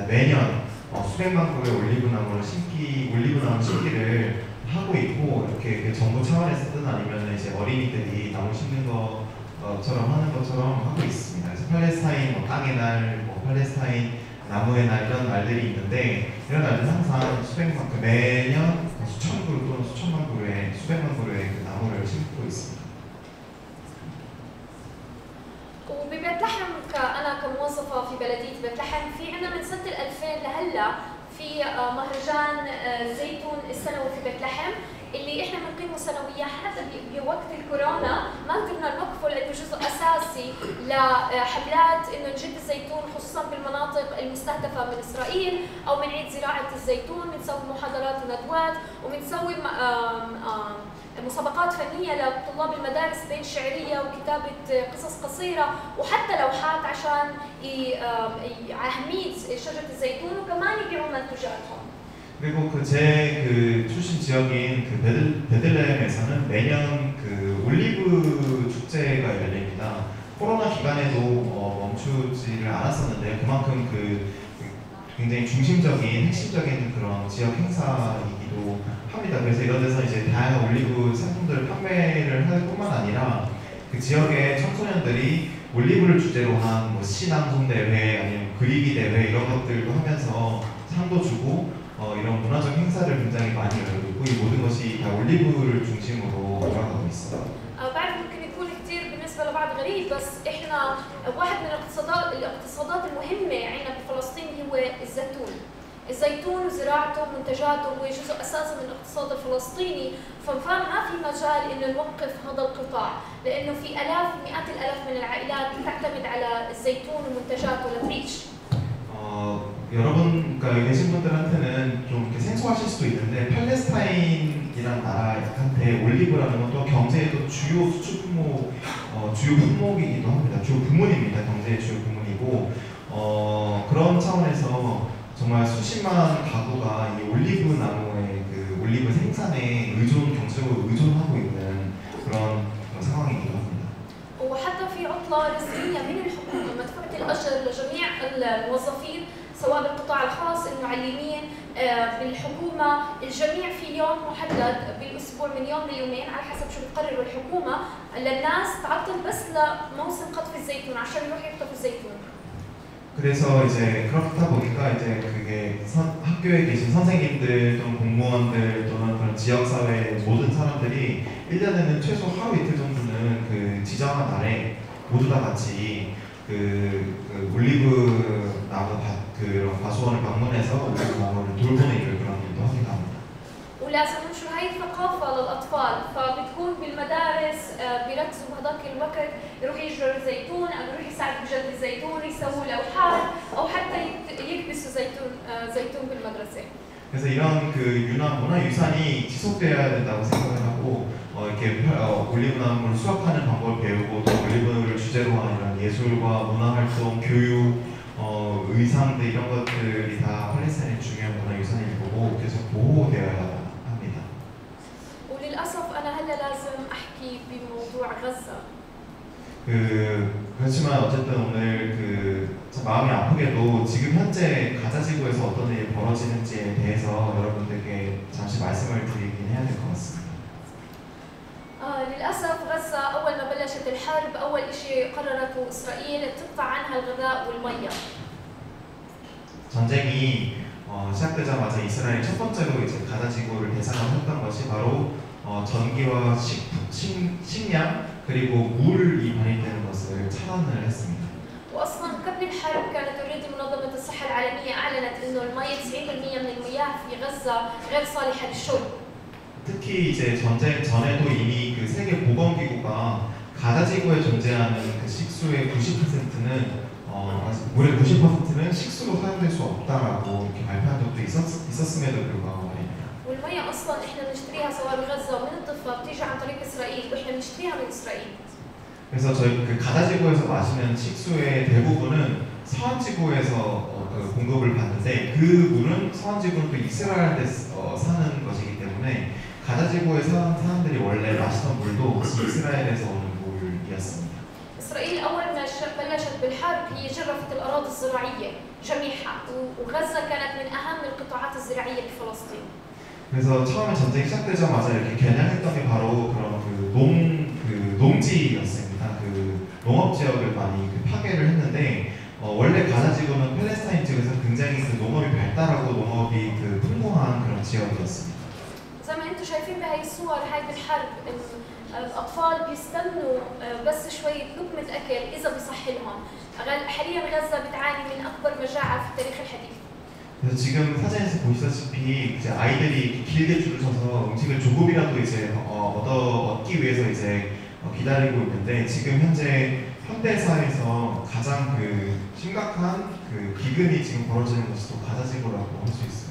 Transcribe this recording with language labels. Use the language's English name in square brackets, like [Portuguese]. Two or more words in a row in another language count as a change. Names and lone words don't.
[Korean] 매년 수백만 그루의 올리브 나무 심기를 하고 있고, 이렇게 정부 차원에서든 아니면 이제 어린이들이 나무 심는 것처럼 하는 것처럼 하고 있습니다. 그래서 팔레스타인 땅의 날, 팔레스타인 나무의 날 이런 날들이 있는데, 이런 날들은 항상 매년 수천 그루 또는 수천만 그루의 수백만 그루의 그 나무를 심고 있습니다. [Arabic] وببيت لحم أنا كموظفة في بلدية بيت لحم في عندنا من سنة 2000 لهلا في مهرجان زيتون السنوي في بيت لحم، اللي احنا بنقيمه سنويا حتى بوقت الكورونا ما قدرنا نوقفه لانه جزء اساسي لحملات انه نجد الزيتون خصوصا بالمناطق المستهدفه من اسرائيل او بنعيد زراعه الزيتون، بنسوي محاضرات وندوات وبنسوي مسابقات فنيه لطلاب المدارس بين شعريه وكتابه قصص قصيره وحتى لوحات عشان اهميه شجره الزيتون وكمان يبيعوا منتجاتهم. [Korean] 그리고 제 출신 지역인 베들레헴에서는 매년 올리브 축제가 열립니다. 코로나 기간에도 멈추지를 않았었는데 그만큼 굉장히 중심적인 핵심적인 그런 지역 행사이기도 합니다. 그래서 이런 데서 이제 다양한 올리브 상품들을 판매를 할 뿐만 아니라 그 지역의 청소년들이 올리브를 주제로 한 뭐 시낭송 대회 아니면 그리기 대회 이런 것들도 하면서 상도 주고 이런 문화적 행사를 굉장히 많이 열고 있고 이 모든 것이 다 올리브를 중심으로 돌아가고 있어요. [Arabic] بعرف ممكن يكون كثير بالنسبه لبعض غريب بس احنا واحد من الاقتصادات المهمه عندنا بفلسطين هو الزيتون. الزيتون وزراعته ومنتجاته هو جزء اساسي من الاقتصاد الفلسطيني، فما في مجال انه نوقف هذا القطاع لانه في الاف مئات الالاف من العائلات تعتمد على الزيتون ومنتجاته لتعيش. [Korean] 여러분, 그러니까 여기 계신 분들한테는 좀 이렇게 생소하실 수도 있는데 팔레스타인이라는 나라한테 올리브라는 건 또 경제의 주요 수출 품목, 주요 품목이기도 합니다. 주요 부문입니다. 경제의 주요 부문이고 그런 차원에서 정말 수십만 가구가 이 올리브 나무의 그 올리브 생산에 경제적으로 의존하고 있는 그런 상황이기도 합니다. [Arabic] وحتى في عطلة رسمية من الحكومة مدفوعة الأجر لجميع الموظفين سواء بالقطاع الخاص المعلمين بالحكومة، الجميع في يوم محدد بالأسبوع من يوم ليومين على حسب شو بتقرر الحكومة للناس تعطل بس لموسم قطف الزيتون عشان يروح يقطف الزيتون. [Korean] 그래서 이제 그렇다 보니까 이제 그게 학교에 계신 선생님들 또는 공무원들 또는 그런 지역사회 모든 사람들이 1년에는 최소 하루 이틀 정도는 그 지정한 날에 모두 다 같이 그 올리브 나무 그런 과수원을 방문해서 올리브 나무를 돌보는 일을 그런 일도 하기도 합니다. [Arabic] ولازم ننشر هاي الثقافة للأطفال، فبتكون بالمدارس بيركزوا بهذاك الوقت يروح يجروا الزيتون أو يروح يساعدوا بجلد الزيتون يسووا لوحات أو حتى يكبسوا زيتون بالمدرسة. [Korean] 그래서 이런 그 문화 유산이 지속돼야 된다고 생각을 하고 이렇게 올리브 나무를 수확하는 방법을 배우고 또 올리브를 주제로 한 이런 예술과 문화 활동, 교육, 의상들 이런 것들이 다 팔레스타인의 중요한 문화 유산일 거고 계속 보호되어야 합니다. [Arabic] وللأسف أنا هلا لازم أحكي بموضوع غزة. [Korean] 그렇지만 어쨌든 오늘 마음이 아프게도 지금 현재 가자 지구에서 어떤 일이 벌어지는지에 대해서 여러분들께 잠시 말씀을 드리긴 해야 될 것 같습니다. [Arabic] للأسف غزة أول ما بلشت الحرب أول شيء قررته إسرائيل تقطع عنها الغذاء والمية. [Korean] 전쟁이 시작되자마자 이스라엘이 첫 번째로 이제 가자 지구를 대상으로 했던 것이 바로 전기와 식량 그리고 물이 발휘되는 것을 차단을 했습니다. [Arabic] واصلا قبل الحرب كانت اوريدي منظمه الصحه العالميه اعلنت انه المي 90% من المياه في غزه غير صالحه للشرب. [Korean] 특히 이제 전쟁 전에도 이미 그 세계 보건기구가 가자 지구에 존재하는 그 식수의 90%는 물의 90%는 식수로 사용될 수 없다라고 이렇게 발표한 적도 있었음에도 불구하고 말입니다. [Arabic] والمياه اصلا احنا بنشتريها سواء بغزه ومن الضفه بتيجي عن طريق اسرائيل واحنا بنشتريها من اسرائيل. [Korean] 그래서 저희 그 가자 지구에서 마시는 식수의 대부분은 서한 지구에서 공급을 받는데 그 물은 서한 지구는 또 이스라엘에서 사는 것이기 때문에 가자 지구에 사는 사람들이 원래 마시던 물도 이스라엘에서 오는 물이었습니다. [Arabic] إسرائيل أول ما بلشت بالحرب هي جرفت الأراضي الزراعية جميعها وغزة كانت من أهم القطاعات الزراعية بفلسطين. [Korean] 그래서 처음에 전쟁이 시작되자마자 이렇게 겨냥했던 게 바로 그런 농지였습니다. 농업 지역을 많이 파괴를 했는데 원래 가자 지구는 팔레스타인 지역에서 굉장히 농업이 발달하고 농업이 풍부한 그런 지역이었습니다. [Arabic] زي ما انتم شايفين بهاي الصور هاي بالحرب الاطفال بيستنوا بس شويه لقمه اكل اذا بصح لهم. حاليا غزه بتعاني من اكبر مجاعه في التاريخ الحديث. [Korean] 그래서 지금 사진에서 보시다시피 이제 아이들이 길게 줄을 서서 음식을 조금이라도 이제 얻기 위해서 이제 기다리고 있는데 지금 현재 현대 사회에서 가장 그 심각한 그 기근이 지금 벌어지는 것이 또 가자지구라고 할 수 있습니다.